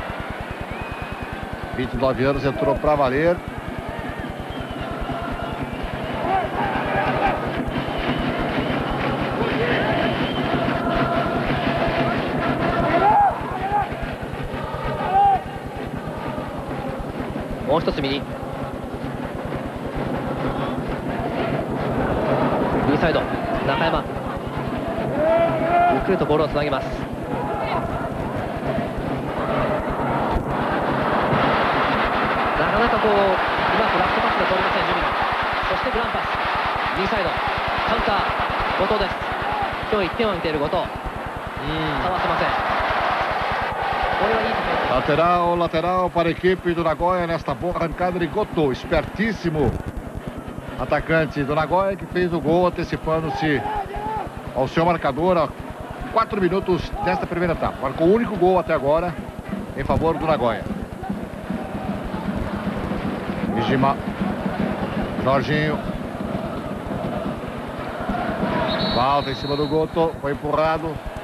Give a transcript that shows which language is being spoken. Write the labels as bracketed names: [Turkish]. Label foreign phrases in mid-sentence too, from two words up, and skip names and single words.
[Portuguese] 29 anos, entrou para valer. Mini. Inside, Nakayama. [Japanese] ゆっくりとボールをつなげます。なかなかうまくラストパスが通りません、ジュビロ。そしてグランパス。右サイド。カウンター。後藤です。今日1点を挙げている後藤。かわせません。これはいいディフェンス。 [Portuguese] Lateral para a equipe do Nagoya nesta boa arrancada de Goto, espertíssimo atacante do Nagoya, que fez o gol antecipando-se ao seu marcador a 4 minutos desta primeira etapa. Marcou o único gol até agora em favor do Nagoya. Mijima, Jorginho, falta em cima do Goto, foi empurrado.